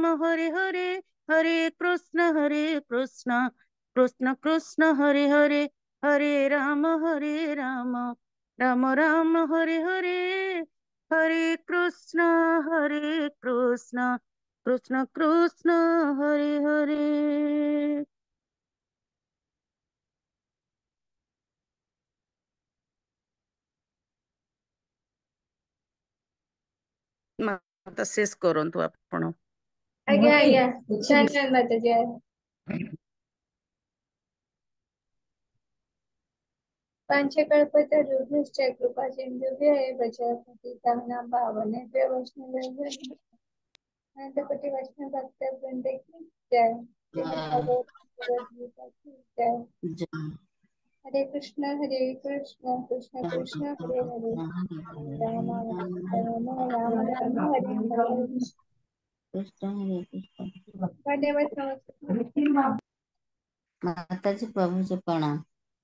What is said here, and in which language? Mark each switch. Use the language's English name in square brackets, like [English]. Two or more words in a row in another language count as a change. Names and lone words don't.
[Sanskrit] हरे हरे हरे कृष्ण कृष्ण कृष्ण हरे हरे हरे राम राम राम हरे हरे हरे कृष्ण कृष्ण कृष्ण हरे हरे [Odia] ମାତା ଶେଷ କରନ୍ତୁ ଆପଣ [Hindi] आज्ञा आज्ञा धन्यवाद माता जी [Sanskrit] पंचकल्पतरुभ्यश्च कृपा सिन्धुभ्यः एव च पतितानां पावनेभ्यो वैष्णवेभ्यो [Hindi] अनंतकोटि वैष्णव भक्त वृंद की जय। श्रीमद् भगवत गीता की जय। जय। [Sanskrit] हरे कृष्ण कृष्ण कृष्ण हरे हरे, हरे राम राम राम हरे हरे। कृष्ण हरे कृष्ण। [Hindi] धन्यवाद समस्त। माता जी प्रभु जी प्रणाम।